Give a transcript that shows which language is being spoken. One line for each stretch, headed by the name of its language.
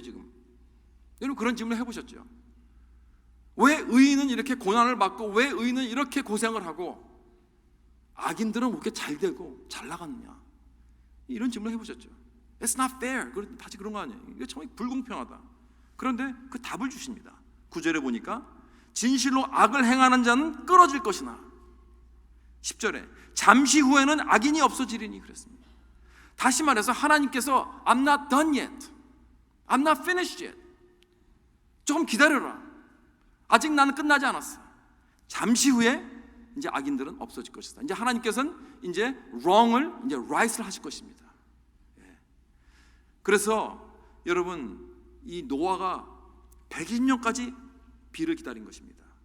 Korean: 지금 여러분 그런 질문을 해보셨죠? 왜 의인은 이렇게 고난을 받고 왜 의인은 이렇게 고생을 하고 악인들은 왜 이렇게 잘 되고 잘 나가느냐 이런 질문을 해보셨죠?
English: It's not fair.
Korean: 다시 그런 거 아니에요. 이게 정말 불공평하다. 그런데 그 답을 주십니다. 9절에 보니까 진실로 악을 행하는 자는 끊어질 것이나 10절에 잠시 후에는 악인이 없어지리니 그랬습니다. 다시 말해서 하나님께서
English: I'm not done yet. I'm not finished yet.
Korean: 조금 기다려라. 아직 나는 끝나지 않았어. 잠시 후에 이제 악인들은 없어질 것이다. 이제 하나님께서는 이제 wrong을 이제 right을 하실 것입니다. 그래서 여러분 이 노아가 120년까지 비를 기다린 것입니다.